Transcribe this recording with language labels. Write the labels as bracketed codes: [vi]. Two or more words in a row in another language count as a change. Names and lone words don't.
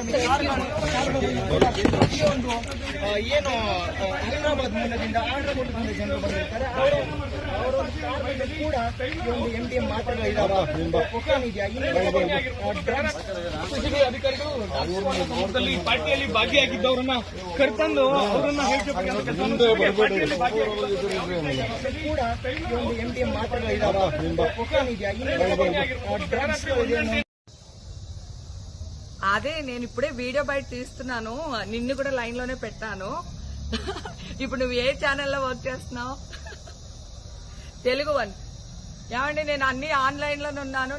[kn] ಏನು ಹೈದರಾಬಾದ್ ಮೂಲದಿಂದ ಆಂಧ್ರದಿಂದ ಜನರು ಬಂದಿರ್ತಾರೆ ಅವರು ಕೂಡ ಒಂದು MDM ಮಾತ್ರೆಗಳಿದ್ದಾವೆ, ಅಧಿಕಾರಿಗಳು ಪಾರ್ಟಿಯಲ್ಲಿ ಭಾಗಿಯಾಗಿದ್ದವರನ್ನ ಕರೆತಂದು ಅವರನ್ನ ಹೇಳಿಕೆ ಕೂಡ ಒಂದು MDM ಮಾತ್ರೆಗಳಿದ್ದಾವೆ. [te] అదే నేను ఇప్పుడే వీడియో బయట తీస్తున్నాను, నిన్ను కూడా లైన్ లోనే పెట్టాను. ఇప్పుడు నువ్వు ఏ ఛానల్లో వర్క్ చేస్తున్నావు? తెలుగు వన్. ఏమండి, నేను అన్ని ఆన్లైన్ లోనే ఉన్నాను.